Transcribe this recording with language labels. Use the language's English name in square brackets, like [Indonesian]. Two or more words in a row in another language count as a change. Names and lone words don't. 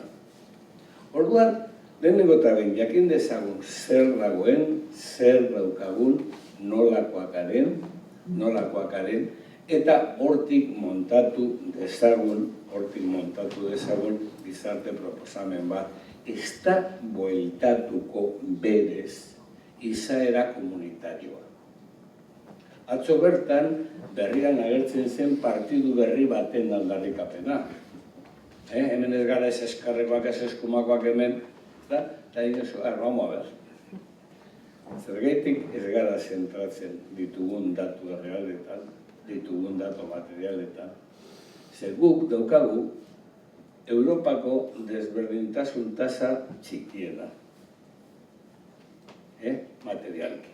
[Basque] Orduan, lehenengo eta behin jakin dezagun zer dagoen, zer daukagun, nolakoak garen, eta hortik montatu dezagun gizarte proposamen bat, ez da bueltatuko berez izaera komunitarioa. Atzo bertan, berrian agertzen zen partidu berri baten aldarrikapena. Hemen ez gara ez eskarrekoak, ez eskumakoak hemen, eta inozu, [Spanish] vamos a ver. [Basque] Zergaitik ez gara zentratzen ditugun datu errealetan, ditugun datu materialetan, zer guk daukagu Europako desberdintasun tasa txikiena, materialki.